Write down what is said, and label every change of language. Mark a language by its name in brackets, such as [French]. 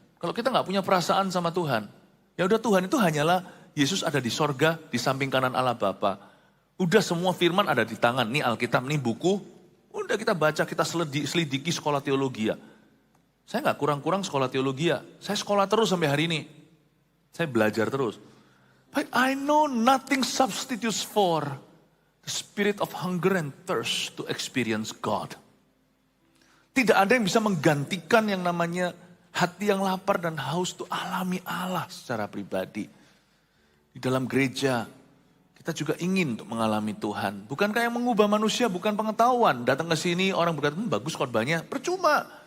[Indonesian] Kalau kita gak punya perasaan sama Tuhan, ya udah Tuhan itu hanyalah Yesus ada di sorga, di samping kanan Allah Bapa. Udah semua firman ada di tangan, nih Alkitab, nih buku. Udah kita baca, kita selidiki sekolah teologi ya. Saya gak kurang-kurang sekolah teologi ya. Saya sekolah terus sampai hari ini. Saya belajar terus. [English] But I know nothing substitutes for the spirit of hunger and thirst to experience God. [Indonesian] Tidak ada yang bisa menggantikan yang namanya hati yang lapar dan haus itu alami Allah secara pribadi. Di dalam gereja, kita juga ingin untuk mengalami Tuhan. Bukan kayak mengubah manusia, bukan pengetahuan. Datang ke sini orang berkata, bagus khotbahnya, percuma.